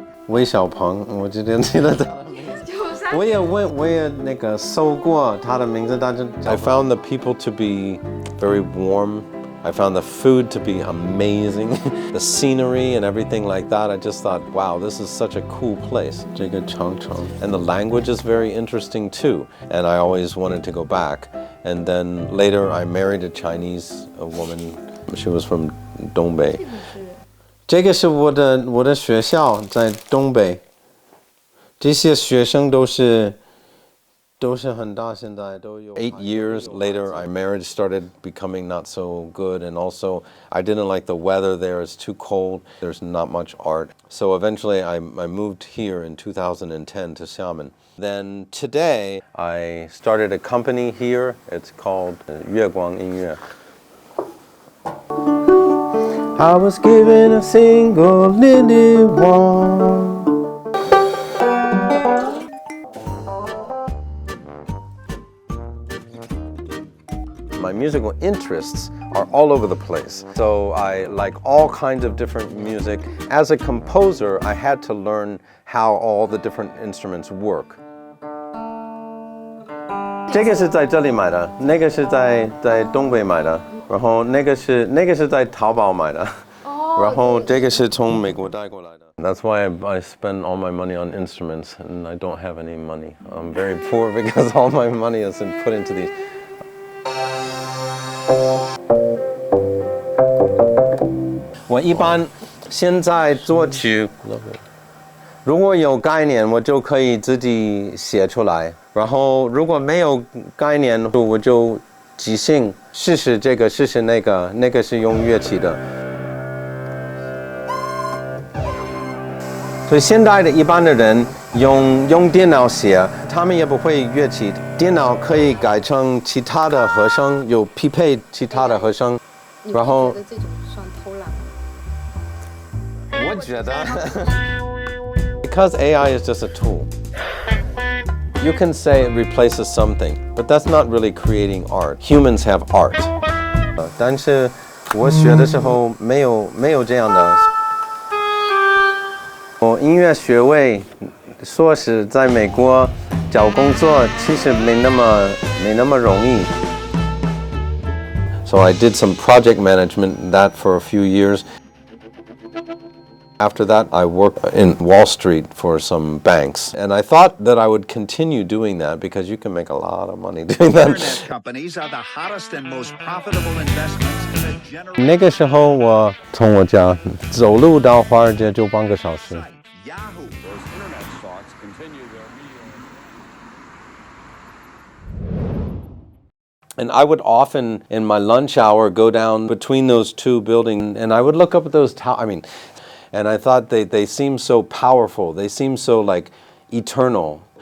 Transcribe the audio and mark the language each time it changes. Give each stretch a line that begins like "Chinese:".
Chinese: 韦小鹏，我今天记得他的名字。我也那个搜过他的名字，但是
English: I found the people to be very warm. I found the food to be amazing, the scenery and everything like that. I just thought, wow, this is such a cool place.
Chinese: 这个长城
English: And the language is very interesting too. And I always wanted to go back. And then later I married a Chinese woman. She was from 东北。
Chinese: 这个是我的学校在东北。这些学生都是很大，现在都有。
English: 8 years later, my marriage started becoming not so good, and also I didn't like the weather there. It's too cold. There's not much art. So eventually, I moved here in 2010 to Xiamen. Then today, I started a company here. It's called 月光音乐. I was given a single lily wand. My musical interests are all over the place. So I like all kinds of different music. As a composer, I had to learn how all the different instruments work.
Chinese: 这个是在这里买的，那个是在东北买的，然后那个是在淘宝买的，然后这个是从美国带过来的。
English: That's why I spend all my money on instruments, and I don't have any money. I'm very poor because all my money is put into these.
Chinese: 我一般现在作曲，如果有概念，我就可以自己写出来。然后如果没有概念，我就即兴，试试这个，试试那个，那个是用乐器的。所以现在的一般的人用电脑写，他们也不会乐器，电脑可以改成其他的和声，有匹配其他的和声，然后。你觉得这种算偷懒吗？我觉得。
English: Because AI is just a tool. You can say it replaces something, but that's not really creating art. Humans have art.
Chinese: 但是我学的时候没有这样的。我音乐学位硕士在美国找工作其实没那么容易。
English: So I did some project management that for a few years. After that, I worked in Wall Street for some banks. And I thought that I would continue doing that because you can make a lot of money doing that. Internet companies are the hottest and most profitable investments in a generation.
Chinese: 那个时候我从我家走路到华尔街就半个小时。
English: Yahoo! Those internet stocks continue their And I would often, in my lunch hour, go down between those two buildings, and I would look up at those towers. And I thought they seemed so powerful. They seemed so like eternal.